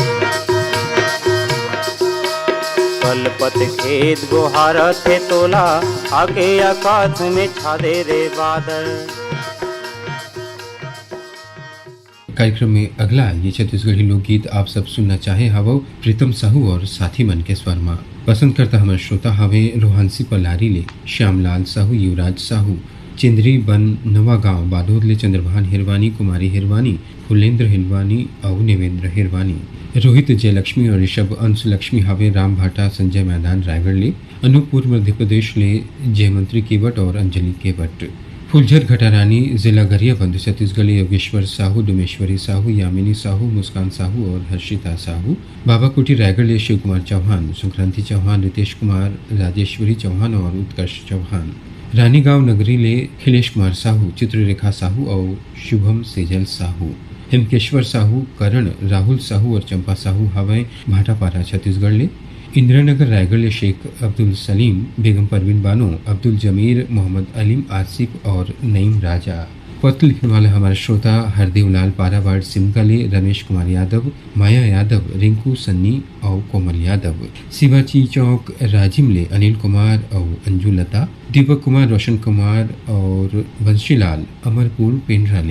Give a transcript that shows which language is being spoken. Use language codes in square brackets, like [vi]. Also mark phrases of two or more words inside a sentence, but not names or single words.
[hne] कलपत खेत गोहार थे तोला, आके आकाश में छा दे रे बादल। कार्यक्रम में अगला ये छत्तीसगढ़ी लोकगीत आप सब सुनना चाहे हवो प्रीतम साहू और साथी मन के स्वर में। पसंद करता हमारे श्रोता हवे रोहानसी पलारी ले, श्यामलाल साहू, युवराज साहू, चिंदरी बन नवा गांव बालोद ले, चंद्रभान हिरवानी, कुमारी हिरवानी, फुलेंद्र हिरवानी और नेवेंद्र हिरवानी, रोहित जयलक्ष्मी और ऋषभ अंश लक्ष्मी हवे राम भाटा, संजय मैदान रायगढ़ ले, अनूपपुर मध्य प्रदेश ले, जयमंत्री केवट और अंजलि केवट, फुलझर घटारानी जिला गरियाबंद छत्तीसगढ़ योगेश्वर साहू, डुमेश्वरी साहू, यामिनी साहू, मुस्कान साहू और हर्षिता साहू, बाबा कुटी रायगढ़ शिव कुमार चौहान, संक्रांति चौहान, रितेश कुमार, राजेश्वरी चौहान और उत्कर्ष चौहान, रानी गांव नगरी ले खिलेश कुमार साहू, चित्ररेखा साहू और शुभम सेजल साहू, हिमकेश्वर साहू, करण, राहुल साहू और चंपा साहू हवे भाटापारा छत्तीसगढ़ ले, इंदिरानगर रायगढ़ शेख अब्दुल सलीम, बेगम परवीन बानो, अब्दुल जमीर, मोहम्मद अलीम, आसिफ और नईम राजा। पत्र लिखने वाले हमारे श्रोता हरदेव लाल पारावाड़ सिमगले, रमेश कुमार यादव, माया यादव, रिंकू सन्नी और कोमल यादव, शिवाजी चौक राजिमले अनिल कुमार और अंजू लता, दीपक कुमार, रोशन कुमार और बंशीलाल अमरपुर पेंड्राले।